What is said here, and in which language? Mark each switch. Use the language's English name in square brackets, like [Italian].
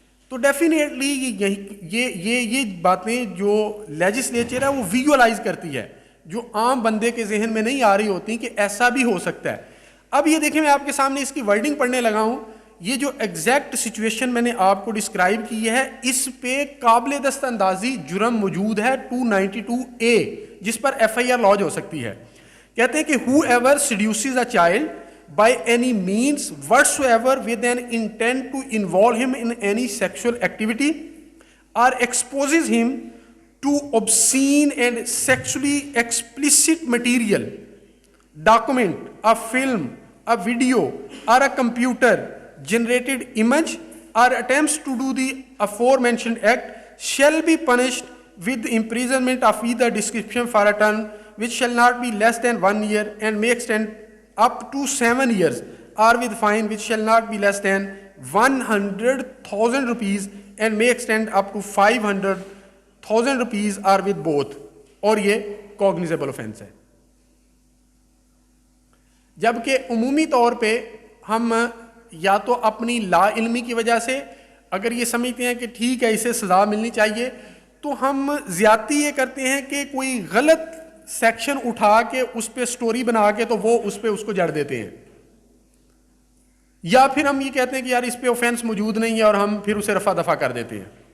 [Urdu] تو ڈیفینیٹلی یہ باتیں جو لیجسلیچر ہے وہ ویژولائز کرتی ہے جو عام بندے کے ذہن میں نہیں آ رہی ہوتی کہ ایسا بھی ہو سکتا ہے. اب یہ دیکھیں میں آپ کے سامنے اس کی ورڈنگ پڑھنے لگا ہوں. یہ جو ایگزیکٹ سچویشن میں نے آپ کو ڈسکرائب کی ہے اس پہ قابل دست اندازی جرم موجود ہے 292A جس پر FIR لانچ ہو سکتی ہے. [English] کہتے ہیں کہ whoever seduces a child by any means whatsoever with an intent to involve him in any sexual activity or exposes him to obscene and sexually explicit material, document, a film, a video or a computer generated image or attempts to do the aforementioned act shall be punished with imprisonment of either description for a term which shall not be less than 1 year and may extend up to 7 years, or with fine which shall not be less than 100,000 rupees and may extend up to 500,000 rupees or with both, [Urdu] اور یہ cognizable offense ہے. جبکہ عمومی طور پہ ہم یا تو اپنی لا علمی کی وجہ سے اگر یہ سمجھتے ہیں کہ ٹھیک ہے اسے سزا ملنی چاہیے تو ہم زیادتی یہ کرتے ہیں کہ کوئی غلط سیکشن اٹھا کے اس پہ سٹوری بنا کے تو وہ اس پہ اس کو جڑ دیتے ہیں, یا پھر ہم یہ کہتے ہیں کہ یار اس پہ اوفینس موجود نہیں ہے اور ہم پھر اسے رفع دفع کر دیتے ہیں.